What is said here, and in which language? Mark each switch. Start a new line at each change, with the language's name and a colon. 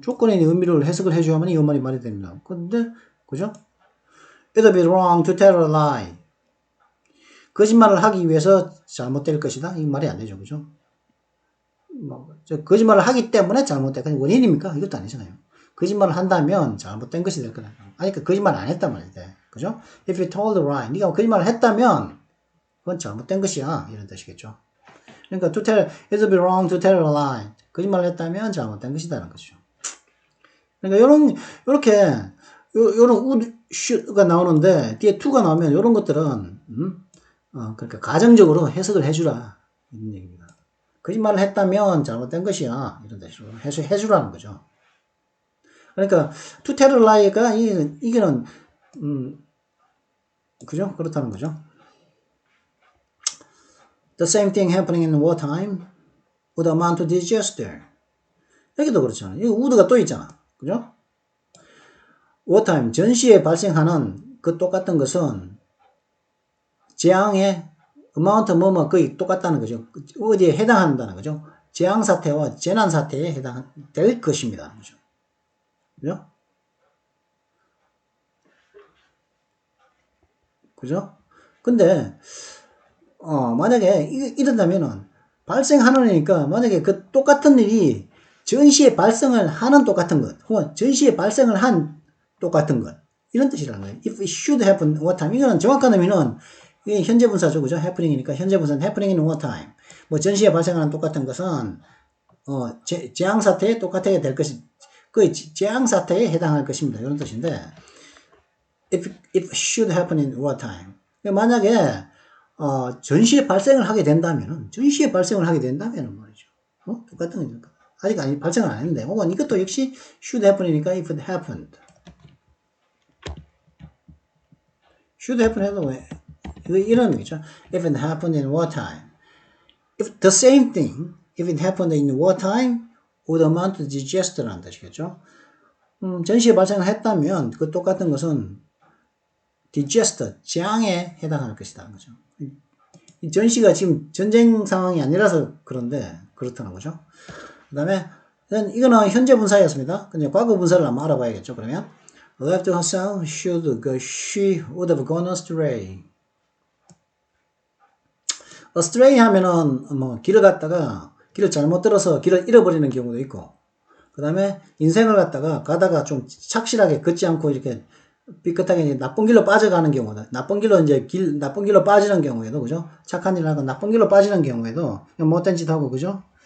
Korean: 조건의 의미를 해석을 해줘야만 이 말이 됩니다. 근데 그죠?
English: It'll be wrong to tell a lie.
Korean: 거짓말을 하기 위해서 잘못될 것이다. 이 말이 안 되죠. 그죠? 거짓말을 하기 때문에 잘못될 것이 원인입니까? 이것도 아니잖아요. 거짓말을 한다면 잘못된 것이 될 거다. 아니, 그러니까 거짓말 안 했단 말이지. 그죠?
English: If you told a lie.
Korean: 네가 거짓말을 했다면 그건 잘못된 것이야. 이런 뜻이겠죠. 그러니까
English: to tell, it'll be wrong to tell a lie.
Korean: 거짓말을 했다면 잘못된 것이다라는 거죠. 그러니까 요렇게 would, should가 나오는데 뒤에 to가 나오면 요런 것들은 그러니까 가정적으로 해석을 해주라 이런 얘기입니다. 거짓말을 했다면 잘못된 것이야 이런 뜻으로 해주라는 거죠. 그러니까
English: to tell a lie
Korean: 가 이게는 그죠? 그렇다는 거죠.
English: The same thing happening in wartime would amount to disaster.
Korean: 여기도 그렇잖아요. 여기 would가 또 있잖아. 그죠? wartime 전시에 발생하는 그 똑같은 것은 재앙의 amount 뭐뭐 거의 똑같다는 거죠. 어디에 해당한다는 거죠. 재앙 사태와 재난 사태에 해당될 것입니다. 그죠? 그죠? 그죠? 근데 만약에 이런다면은 발생하느니까 만약에 그 똑같은 일이 전시에 발생을 하는 똑같은 것 혹은 전시에 발생을 한 똑같은 것 이런 뜻이라는 거예요.
English: If it should happen wartime
Korean: 이거는 정확한 의미는 이게 현재 분사죠. 그죠? happening이니까 현재 분사는
English: happening in wartime.
Korean: 뭐 전시에 발생하는 똑같은 것은 재앙 사태에 똑같게 될 것이 그 재앙 사태에 해당할 것입니다. 이런 뜻인데
English: if should happen in wartime.
Korean: 만약에 전시에 발생을 하게 된다면은 말이죠. 똑같은 거니까. 아직 발생을 안 했는데 혹은 이것도 역시 should happen이니까
English: if it happened.
Korean: should happen 해도 이런 거죠.
English: If it happened in wartime. If the same thing, if it happened in wartime, would amount to disaster라는
Korean: 뜻이겠죠. 전시에 발생을 했다면 그 똑같은 것은 disaster, 재앙에 해당할 것이다. 그죠? 이 전시가 지금 전쟁 상황이 아니라서 그런데 그렇다는 거죠. 그 다음에 이거는 현재 분사였습니다. 근데 과거 분사를 한번 알아봐야겠죠. 그러면
English: left herself, she would have gone astray.
Korean: astray 하면은 뭐 길을 갔다가 길을 잘못 들어서 길을 잃어버리는 경우도 있고, 그 다음에 인생을 가다가 좀 착실하게 걷지 않고 이렇게 삐끗하게 이제 나쁜 길로 빠져가는 경우다. 나쁜 길로 나쁜 길로 빠지는 경우에도, 그죠? 착한 일을 하고 나쁜 길로 빠지는 경우에도 못된 짓 하고, 그죠?